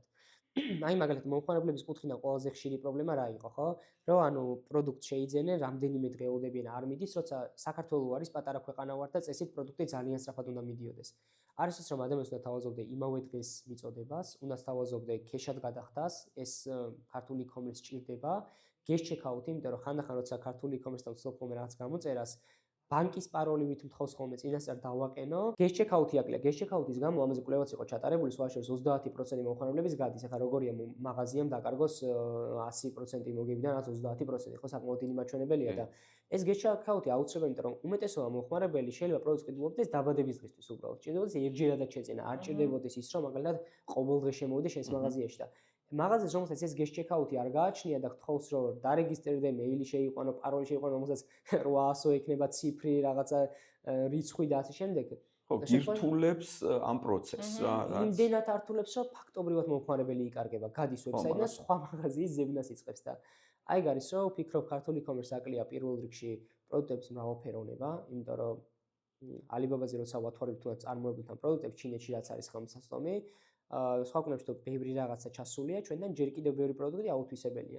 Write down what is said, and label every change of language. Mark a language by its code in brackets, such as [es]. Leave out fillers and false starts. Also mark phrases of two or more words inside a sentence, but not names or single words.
[ka] აი მაგალითად მომხმარებლების კუთხიდან ყველაზე ხშირი პრობლემა რა იყო, ხო? რომ ანუ პროდუქტ შეიძენენ, რამდენიმე დღე ელოდებიან არ მიდის, როცა საქართველოს არის პატარა ქვეყანა ვარ და წესით პროდუქტი ძალიან სწრაფად უნდა მიდიოდეს. არის ის რომ ადამიანს უნდა თავაზობდე იმავე დღეს მიწოდებას, უნდა თავაზობდე ქეშად გადახდას, ეს ქართული e-commerce ჭირდება, [en] guest checkout- [ka] ი, იმიტომ რომ ხანდახან როცა ქართული e-commerce-თან ვცდილობ ხოლმე რაღაც გამოწერას, ბანკის პაროლივით მთხოვს ხოლმე წინასწარ დავაყენო. [en] guest checkout- [ka] ი აკლია, [en] guest checkout- [ka] ის გამო ამაზე კვლევაც იყო ჩატარებული, სხვა შორის 30% მომხმარებლების გადის. ახლა როგორია მაღაზიამ დაკარგოს 100% მოგებიდან, რაც 30%, ხო საკმაოდ დიდი მაჩვენებელია და ეს [en] guest checkout- [ka] ი აუცილებელი, იმიტომ რომ უმეტესობა მომხმარებელი შეიძლება პროდუქტს ყიდულობდეს დაბადების დღისთვის უბრალოდ. ჭირდებოდეს ერთჯერადად შეძენა, არ ჭირდებოდეს ის რომ მაგალითად ყოველდღე შემოვიდე შენს მაღაზიაში და მაღაზიას რომელსაც ეს [en] guest checkout- [ka] ი არ გააჩნია და გთხოვს რომ დარეგისტრირდე, მეილი შეიყვანო, პაროლი შეიყვანო, რომელსაც 800 ექნება ციფრი, რაღაცა რიცხვი და ასე შემდეგ. ხო, გირთულებს ამ პროცესს რა, რაც იმდენად ართულებს, რომ ფაქტობრივად მომხმარებელი იკარგება, გადის ვებსაიტიდან და სხვა მაღაზიის ზებნას იწყებს და აი გარის რომ ვფიქრობ ქართული e-commerce აკლია პირველ რიგში პროდუქტების მრავალფეროვნება, იმიტომ რომ Alibaba-ზე როცა ვათვალებთ თუნდაც წარმოებულთან პროდუქტებს ჩინეთში რაც არის ხელმისაწვდომი, სხვა კუნებში თუ ბევრი რაღაცა ჩასულია, ჩვენთან ჯერ კიდევ ბევრი პროდუქტი აუთვისებელია.